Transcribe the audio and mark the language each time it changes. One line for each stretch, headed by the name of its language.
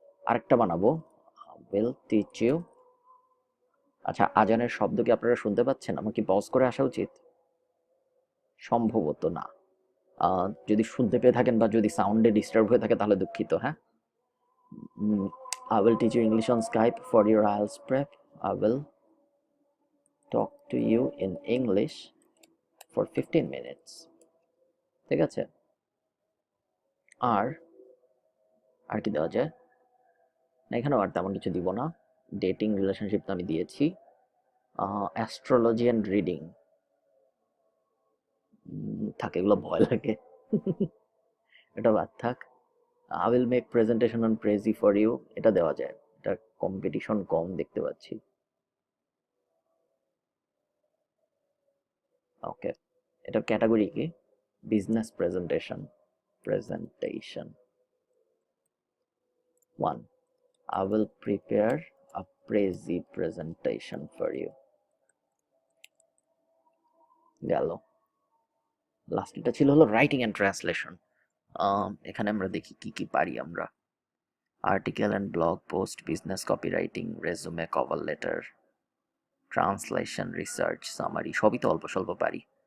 Bangla: আরেকটা বানাবো,
English: Will teach you.
Bangla: আচ্ছা, আজানের শব্দ কি আপনারা শুনতে পাচ্ছেন? আমার কি পজ করে আসা উচিত? সম্ভবত না। যদি শুনতে পেয়ে থাকেন বা যদি সাউন্ডে ডিস্টার্ব হয়ে থাকে তাহলে দুঃখিত, হ্যাঁ।
English: I will teach you English on Skype for your IELTS prep. I will talk to you in English for 15 minutes.
Bangla: ঠিক আছে। আর আর কি দেওয়া যায়? না, এখানেও আর তেমন কিছু দিব না। ডেটিং, রিলেশনশিপ তো আমি দিয়েছি। অ্যাস্ট্রোলজি অ্যান্ড রিডিং থাকে, এগুলো ভয় লাগে। এটা বাদ থাক।
English: I will make presentation on Prezi for you,
Bangla: এটা দেওয়া যায়। এটা কম্পিটিশন কম দেখতে পাচ্ছি। ওকে, এটার ক্যাটাগরি কি? Business presentation.
English: Presentation 1, I will prepare a prezi presentation for you.
Bangla: গেল। লাস্ট এটা ছিল হলো রাইটিং অ্যান্ড ট্রান্সলেশন। এখানে আমরা দেখি কি কি পারি আমরা। Article and blog post, business copy writing, resume, cover letter, translation, research, summary, সবই তো অল্প স্বল্প পারি।